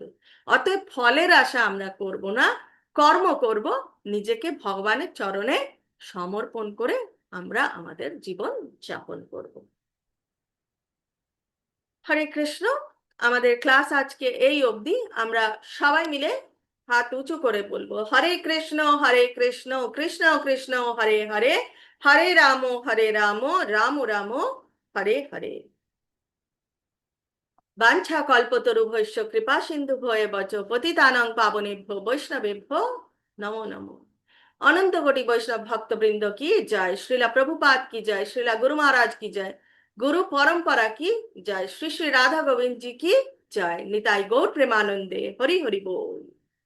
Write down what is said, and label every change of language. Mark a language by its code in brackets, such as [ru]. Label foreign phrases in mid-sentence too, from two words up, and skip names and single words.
[bn] অতএব ফলের আশা আমরা করব না, কর্ম করব, নিজেকে ভগবানের চরণে সমর্পণ করে আমরা আমাদের জীবন যাপন করব। হরে কৃষ্ণ। আমাদের ক্লাস আজকে এই অবধি। আমরা সবাই মিলে হাত উঁচু করে বলবো, হরে কৃষ্ণ কৃষ্ণ কৃষ্ণ হরে হরে, হরে রাম রাম রাম হরে হরে। [sa] বাঞ্ছা কল্পতরুভ্যশ্চ কৃপা সিন্ধুভ্যো বচ পতিতানাং পাবনেভ্যো বৈষ্ণবেভ্যো নমো নমো। [bn] অনন্ত কোটি বৈষ্ণব ভক্তবৃন্দ কি জয়, শ্রীলা প্রভুপাদ কি জয়, শ্রীলা গুরু মহারাজ কি জয়, গুরু পরম্পরা কি জয়, শ্রী শ্রী রাধা গোবিন্দ [hi] जी की जय। [bn] নিতাই গৌর প্রেমানন্দে। হরি হরি বল।